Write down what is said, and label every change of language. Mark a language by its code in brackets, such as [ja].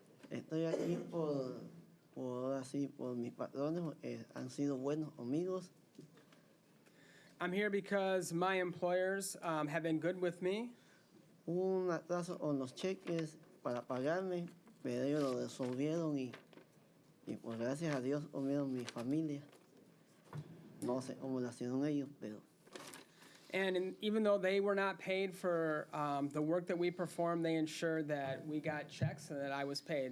[es] Estoy aquí por mis patrones, han sido buenos amigos. [en] I'm here because my employers have been good with me. [es] Hubo un atraso con los cheques para pagarme, pero ellos lo resolvieron y pues gracias a Dios comieron mi familia. No sé cómo lo hicieron ellos, pero [en] And even though they were not paid for the work that we performed, they ensured that we got checks and that I was paid.